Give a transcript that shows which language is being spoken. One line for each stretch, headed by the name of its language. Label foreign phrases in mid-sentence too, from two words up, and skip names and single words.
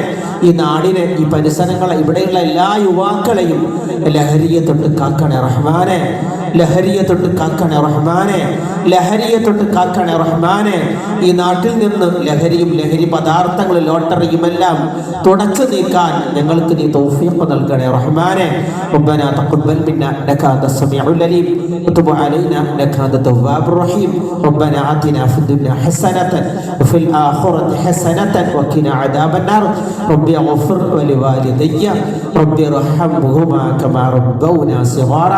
Malayalam: ഈ നാടിനെ, ഈ പരിസരങ്ങളെ, ഇവിടെയുള്ള എല്ലാ യുവാക്കളെയും ലഹരിയെ തൊട്ട് കാക്കണേ റഹ്മാനെ. ലഹരിയെ തൊട്ട് കാക്കണേ റഹ്മാനെ. ലഹരിയെ തൊട്ട് കാക്കണേ റഹ്മാനെ. ഈ നാട്ടിൽ നിന്ന് ലഹരിയും ലഹരി പദാർത്ഥങ്ങളും ലോട്ടറിയുമെല്ലാം തുടച്ചു നീക്കാൻ ഞങ്ങൾക്ക് നീ തൗഫീഖ് നൽകണേ റഹ്മാനെ.
Arabic: ربنا تقبل منا انك انت السميع العليم وتب علينا انك انت التواب الرحيم. ربنا آتنا في الدنيا حسنة وفي الآخرة حسنة وقنا عذاب النار. ربي اغفر ولوالدي ربي ارحمهما كما ربونا صغارا.